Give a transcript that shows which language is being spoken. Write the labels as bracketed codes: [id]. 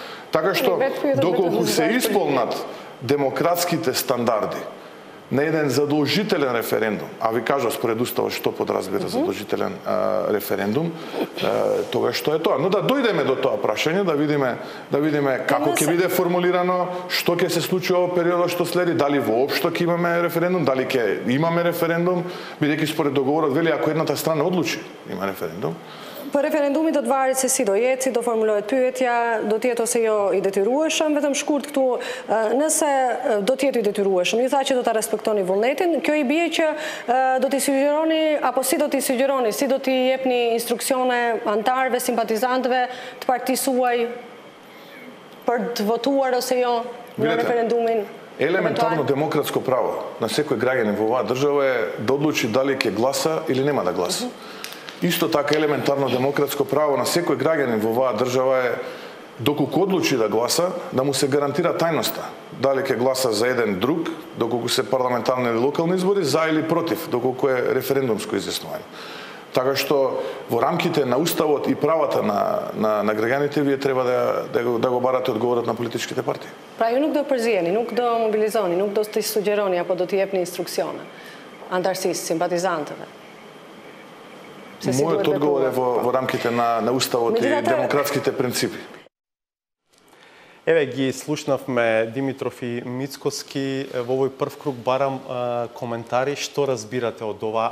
[mk] Така што доколку се исполнат демократските стандарди на еден задолжителен референдум, а ви кажа според уставот што подразбира задолжителен референдум, тогаш што е тоа. Но да дојдеме до тоа прашање, да видиме како ќе биде формулирано, што ќе се случи во периодот што следи, дали воопшто ќе имаме референдум, дали ќе имаме референдум, бидејќи според договорот вели ако едната страна одлучи има референдум. [sq] Për referendumi do të varet se si do jetë, si do formulohet pyetja, do të jetë ose jo i detyrueshëm, vetëm shkurt këtu, nëse do të jetë i detyrueshëm, ju tha që do ta respektoni vullnetin, kjo i bie që do t'i sugjeroni, apo si do t'i sugjeroni, si do t'i jepni instruksione antarëve, simpatizantëve të partisë suaj për të votuar ose jo në referendumin? [mk] Елементарно демократско право на секој граѓанин во оваа држава е да одлучи дали ќе гласа или нема да гласа. Исто така елементарно демократско право на секој граѓанин во оваа држава е доколку одлучи да гласа, да му се гарантира тајноста. Дали ќе гласа за еден друг, доколку се парламентарни или локални избори, за или против, доколку е референдумско изјаснување. Така што во рамките на уставот и правата на граѓаните вие треба да го барате одговорот на политичките партии. [sq] Pra ju nuk do përziheni, nuk do mobilizoni, nuk do t'i sugjeroni apo do t'i jepni instruksione antarësisë, simpatizantëve. [mk] Мојот одговор е во рамките на уставот и демократските принципи. Еве ги слушнавме Димитров и Мицкоски во овој прв круг, барам коментари, што разбирате од ова?